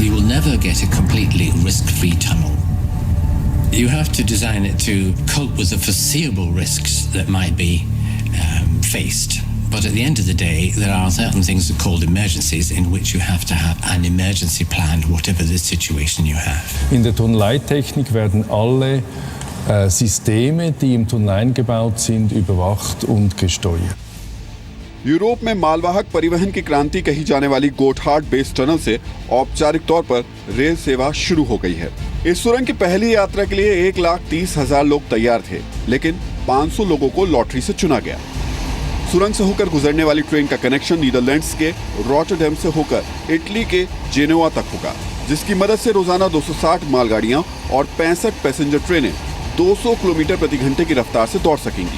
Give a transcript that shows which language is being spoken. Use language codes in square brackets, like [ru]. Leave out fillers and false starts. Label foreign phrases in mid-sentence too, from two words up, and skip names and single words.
[en] You will never get a completely risk-free tunnel. You have to design it to cope with the foreseeable risks that might be faced. But at the end of the day, there are certain things called emergencies in which you have to have an emergency plan, whatever the situation you have. [de] In der Tunneleitechnik werden alle Systeme, die im Tunnel eingebaut sind, überwacht und gesteuert. [hi] यूरोप में मालवाहक परिवहन की क्रांति कही जाने वाली गोटहार्ड बेस टनल से औपचारिक तौर पर रेल सेवा शुरू हो गई है। इस सुरंग की पहली यात्रा के लिए 1,30,000 लोग तैयार थे, लेकिन 500 लोगों को लॉटरी से चुना गया। सुरंग से होकर गुजरने वाली ट्रेन का कनेक्शन नीदरलैंड्स के रॉटरडैम से होकर इटली के जेनोवा तक होगा, जिसकी मदद से रोजाना 260 मालगाड़ियां और 65 [en] passenger trains [hi] 200 किलोमीटर प्रति घंटे की रफ्तार से दौड़ सकेंगी।